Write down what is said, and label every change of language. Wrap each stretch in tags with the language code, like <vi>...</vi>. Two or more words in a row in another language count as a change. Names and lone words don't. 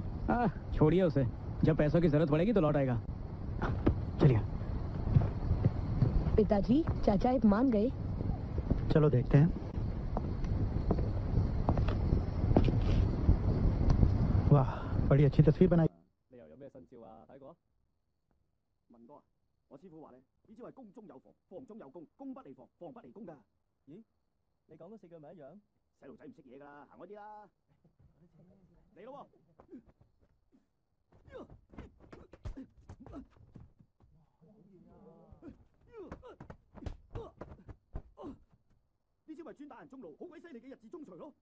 <hi>छोड़िए उसे, जब पैसों की जरूरत पड़ेगी तो लौट आएगा। चलिए। पिताजी, चाचा एक मान गए। चलो देखते हैं। वाह, बड़ी अच्छी तस्वीर बनाई।</hi> <yue>你又有咩新招啊？睇過？文哥啊，我師傅話咧，呢招係攻中有防，防中有攻，攻不離防，防不離攻㗎。咦？你講嗰4句咪一樣？細路仔唔識嘢㗎啦，行開啲啦。嚟咯喎！呢招咪專打人中路，好鬼犀利嘅日字中錘咯！</yue>